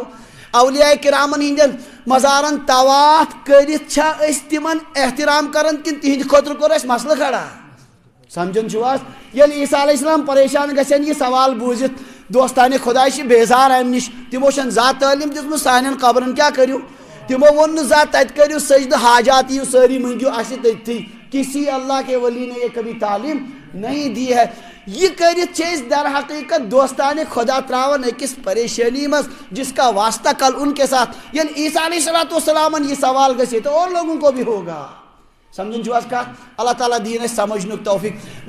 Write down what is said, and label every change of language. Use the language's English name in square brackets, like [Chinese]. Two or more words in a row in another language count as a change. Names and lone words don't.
[Kashmiri] اولیاء کرامن ہِنٛدٮ۪ن مزارن طواف کٔرِتھ چھا أسۍ تِمن احترام کران کِنہٕ تِہنٛدِ خٲطرٕ کوٚر اَسہِ مسلہٕ کھڑا سمجھان چھُو حظ ییٚلہِ عیسیٰ [Arabic] علیہ السلام [Kashmiri] پریشان گژھن یہ سوال بوٗزِتھ دوستانہِ خۄداے چھِ بیزار امہِ نش تِمو چھنہٕ زانٛہہ تعلیٖم دِژمٕژ سانٮ۪ن قبرن کیٛاہ کٔرِو تِمو ووٚن نہٕ زانٛہہ تتہِ کٔرِو سجدٕ حاجات یِیِو سٲری منٛگِو اسہِ تٔتھی [Urdu] کسی اللہ کے ولی نے یہ کبھی تعلیم نہیں دی ہے [Kashmiri] یہ کرت چھِ أسۍ در حقیقت دوستانِ خدا تراون أکِس پریشانی مز [Urdu] جس کا واسطہ کل ان کے ساتھ یعنی [Kashmiri] عیسیٰ [Arabic] علیہ السلام [Kashmiri] یہ سوال گژھِ [Urdu] تو اور لوگوں کو بھی ہوگا [Kashmiri] سمجھن چھو حظ کتھ اللہ تعالیٰ دین اَسہِ سمجھنُک توفیق